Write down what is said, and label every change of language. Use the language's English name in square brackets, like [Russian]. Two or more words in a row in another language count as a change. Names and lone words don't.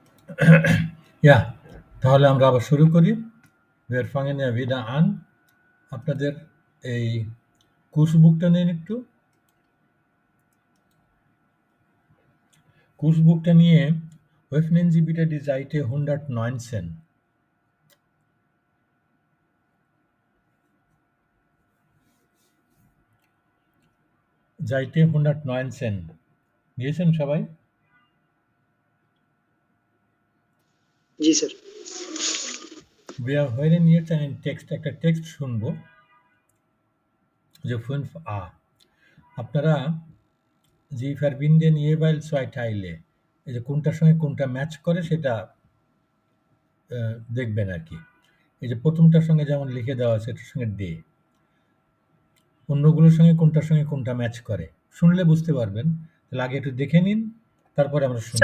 [German] Ja, [Bangla] তাহলে আমরা আবার শুরু করি। [German] Wir fangen ja wieder an. [Bangla] আপনাদের এই কোর্সবুকটা নিন একটু। কোর্সবুকটা নিয়ে [German] öffnen Sie bitte die Seite 119. [Bangla] Seite 119 নিয়েছেন সবাই? জি স্যার। [German] Wir hören jetzt einen Text, [Bangla] একটা টেক্সট শুনবো যে 5a আপনারা [German] Sie verbinden jeweils zwei Teile [Bangla] এই যে কোনটার সঙ্গে কোনটা ম্যাচ করে সেটা দেখবেন আরকি। এই যে প্রথমটার সঙ্গে যেমন লিখে দেওয়া আছে এটার সঙ্গে ডে। অন্যগুলোর সঙ্গে কোনটা ম্যাচ করে। শুনলে বুঝতে পারবেন। তাহলে আগে একটু দেখে নিন, তারপরে আমরা শুনি।